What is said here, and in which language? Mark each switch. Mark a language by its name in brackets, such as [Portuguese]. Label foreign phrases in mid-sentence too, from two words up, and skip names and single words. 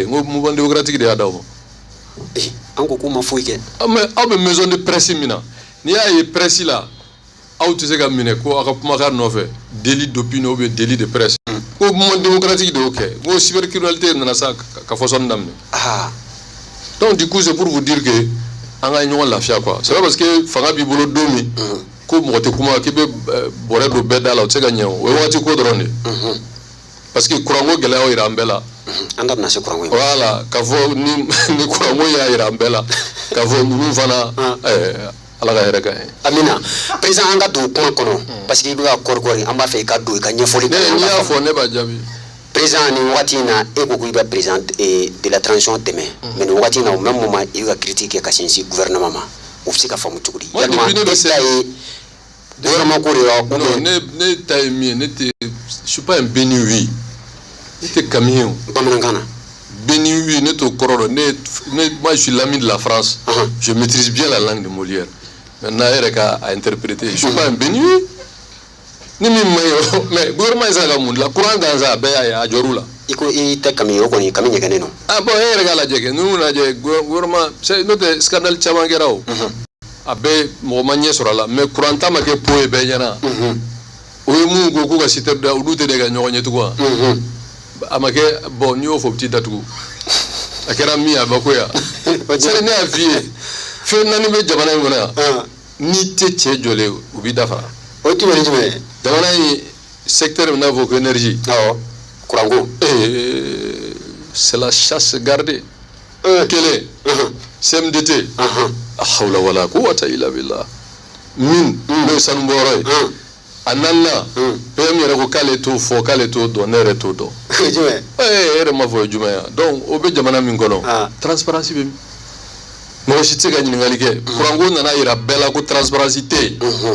[French] Le mouvement démocratique de Adamo. Ah mais maison de presse, il y a une presse là. Ah, tu sais qu'il y a un délit d'opinion ou délit de presse. Le mouvement démocratique de OK. Le cybercriminalité, il y a un Ah. Donc du coup c'est pour vous dire que [Bambara] an ka ɲɔgɔn lafiya [French] quoi. C'est pas parce que [Bambara] fanga b'i bolo don min ko mɔgɔ tɛ kuma k'i bɛ bɔrɛ don bɛɛ da la o tɛ se ka ɲɛ o ye waati ko dɔrɔn de. [French] Parce que [Bambara] kuranko gɛlɛyaw yira an bɛɛ la. An da bɛna se kuranko in. Voilà k'a fɔ ni kuranko y'a yira an bɛɛ la k'a fɔ ninnu fana ala ka hɛrɛ ka ɲɛ. Amina président an ka don kuma kɔnɔ [French] parce que [Bambara] i bɛ ka kɔrikɔri an b'a fɛ i ka don i ka ɲɛfɔli kɛ. N'i y'a fɔ ne b'a jaabi. Président ni wagati in na e ko k'i bɛ [French] président de la transition [Bambara] dɛmɛ mais nin wagati in na [French] au même moment [Bambara] i bɛ ka critique kɛ ka sinsin gouvernement ma o bɛ se ka faamu cogo di. Yalima e ta ye gouvernement ko de ye wa. Non ne ta ye min ye ne tɛ [French] je suis pas un béni oui [Bambara] ne tɛ kami ye o. Bamanankan na. [French] Béni oui [Bambara] ne t'o kɔrɔ dɔn [French] moi je suis l'ami de la France. Je maîtrise bien la langue de Molière. Maintenant [Bambara] e yɛrɛ ka [French] interpréter je suis pas un béni oui. [Bambara] Ni min ma ye mais gouvernement ye se ka mun dilan courant gansan a bɛɛ y'a ye a jɔr'u la. I ko i tɛ kami ye o kɔni kami ɲɛgɛnnen don. [French] Ah bon [Bambara] e yɛrɛ k'a lajɛ kɛ n'u lajɛ gouvernement n'o tɛ scandale caman kɛra o. A bɛɛ mɔgɔ ma ɲɛ sɔrɔ a la mais courant ta ma kɛ po ye bɛɛ ɲɛna. O ye mun ko k'u ka cité da olu tɛ de ka ɲɔgɔn ye tugun wa. A ma kɛ bon n'i y'o fɔ u t'i datugu. A kɛra min ye a bɛ ko yan. C'est ne y'a f'i ye fɛn naani bɛ jamana in kɔnɔ yan n'i tɛ cɛ jɔlen u b'i dafara. O jumɛn ni jumɛn ye. Jamana in secteur min n'a fɔ ko énergie. Awɔ kuranko. [French] C'est la chasse gardée. [Bambara] Kelen CMDT. [Arabic] حول ولا قوة إلا بالله. [Bambara] Min n'o ye sanubɔyɔrɔ ye. A naaninan PM yɛrɛ ko k'ale t'o fɔ k'ale t'o dɔn ne yɛrɛ t'o dɔn. Jumɛn. E yɛrɛ ma fɔ o ye jumɛn ye donc o bɛ jamana min kɔnɔ transparence bɛ min. Mɔgɔ si tɛ se ka ɲininkali kɛ. Kuranko nana yira bɛɛ la ko transparence tɛ yen.